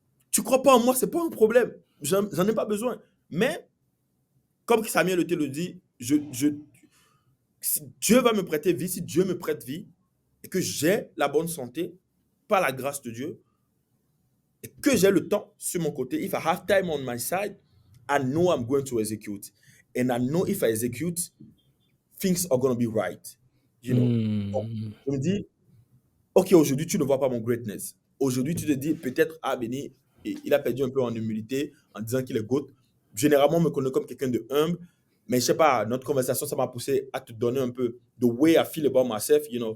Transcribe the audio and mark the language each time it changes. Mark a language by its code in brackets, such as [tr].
[fr] Tu crois pas en moi, c'est pas un problème. J'en ai pas besoin. Mais, comme Samuel te le dit, si Dieu va me prêter vie, si Dieu me prête vie, et que j'ai la bonne santé, par la grâce de Dieu, et que j'ai le temps sur mon côté, [en] if I have time on my side, I know I'm going to execute. And I know if I execute, things are going to be right. You know? [fr] Donc, Hmm. je me dis, OK, aujourd'hui, tu ne vois pas mon greatness. Aujourd'hui, tu te dis, peut-être, ah, Benny, il a perdu un peu en humilité en disant qu'il est GOAT. Généralement, on me connaît comme quelqu'un de humble, mais je sais pas, notre conversation, ça m'a poussé à te donner un peu [en] the way I feel about myself, you know.